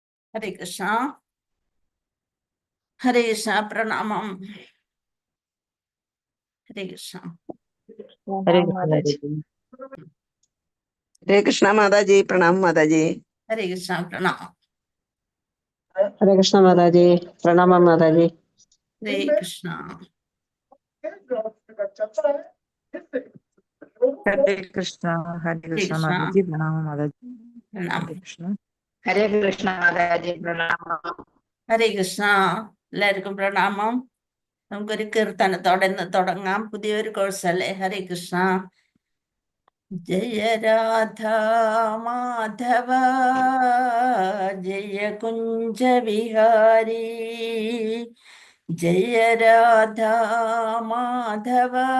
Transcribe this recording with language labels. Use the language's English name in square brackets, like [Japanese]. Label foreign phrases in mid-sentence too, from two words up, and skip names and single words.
[Malayalam] ഹരേ കൃഷ്ണ. ഹരേ കൃഷ്ണ. പ്രണാമം. ഹരേ കൃഷ്ണ. [Hindi] हरे कृष्णा माता जी। प्रणाम माता जी। [Malayalam] ഹരേ കൃഷ്ണ. പ്രണാമം. [Hindi] हरे कृष्णा माता जी। प्रणाम माता जी। [Malayalam] ഹരേ കൃഷ്ണ. [Hindi] हरे कृष्णा माता जी। प्रणाम माता जी। [Malayalam] പ്രണാമം. [Hindi] हरे कृष्णा। हरे कृष्ण माता जी। प्रणाम. [Malayalam] ഹരേ കൃഷ്ണ. എല്ലാവർക്കും പ്രണാമം. നമുക്കൊരു കീർത്തനത്തോടെ ഇന്ന് തുടങ്ങാം. പുതിയൊരു കോഴ്സല്ലേ. ഹരേ കൃഷ്ണ. [Sanskrit] ജയ രാധ മാധവ ജയ കുഞ്ച വിഹാരി ജയ രാധ മാധവ